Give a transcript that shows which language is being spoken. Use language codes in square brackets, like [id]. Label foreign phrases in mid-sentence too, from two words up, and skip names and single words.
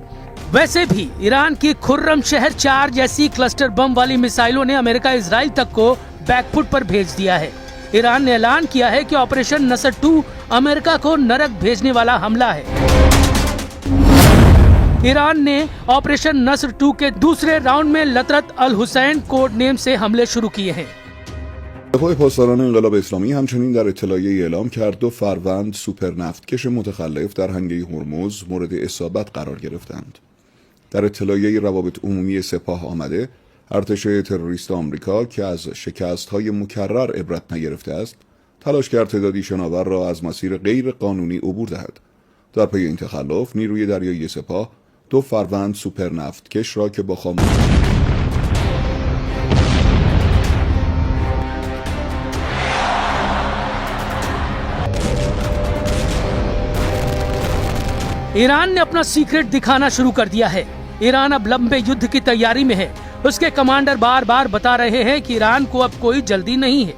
[hi] वैसे भी ईरान की खुर्रम शहर 4 जैसी क्लस्टर बम वाली मिसाइलों ने अमेरिका इजराइल तक को बैकफुट पर भेज दिया है। ईरान ने ऐलान किया है कि ऑपरेशन नसर 2 अमेरिका को नरक भेजने वाला हमला है। ईरान ने ऑपरेशन नसर 2 के दूसरे राउंड में लतरत अल हुसैन कोड नेम से हमले शुरू किए हैं। [fa] دفاع پاسداران انقلاب اسلامی همچنین در اطلاعیه‌ای اعلام کرد 2 فروند سوپر نفتکش متخلف در هنگه هرمز مورد اصابت قرار گرفتند. در اطلاعیه‌ای روابط عمومی سپاه آمده، ارتش تروریست آمریکا که از شکست‌های مکرر عبرت نگرفته است، تلاش کرد تعدادی شناور را از مسیر غیر قانونی عبور دهد. در پی این تخلف، نیروی دریایی سپاه 2 فروند سوپر نفتکش را که با [hi] ईरान ने अपना सीक्रेट दिखाना शुरू कर दिया है। ईरान अब लंबे युद्ध की तैयारी में है। उसके कमांडर बार बार बता रहे हैं कि ईरान को अब कोई जल्दी नहीं है।